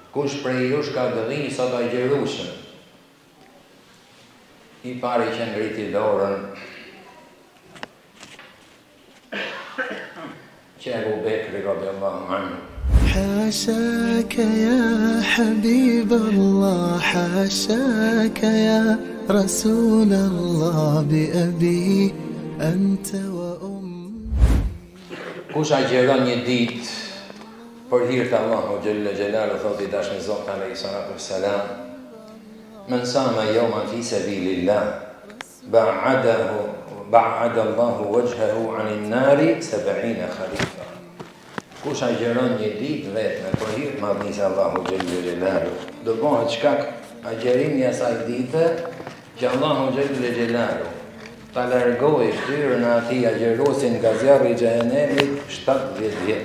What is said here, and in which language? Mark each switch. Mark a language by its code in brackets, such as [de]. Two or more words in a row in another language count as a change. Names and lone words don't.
[sq] kush prej jush ka gëdhi sot agjerueshëm? I pari që ngriti dorën që Ebu Bekri [ar] رضي الله عنه. حاشاك يا حبيب الله حاشاك يا رسول الله بأبي أنت وأمي. [sq] Kush agjeron një ditë për hir të Allahu [ar] جل جلاله, [sq] thotë i dashmi Zot [ar] عليه الصلاة والسلام, من صام يوما في سبيل الله باعد الله وجهه عن النار 70 خريفا. [sq] Kush agjeron një ditë vetëm për hir të madhnisë Allahu [ar] جل جلاله, [sq] do bëhet shkak agjerimi asaj dite që Allahu [ar] جل جلاله [sq] ta largoj shtyrën e atij agjeruesin nga zjarri i xhehenemit 70 vjet.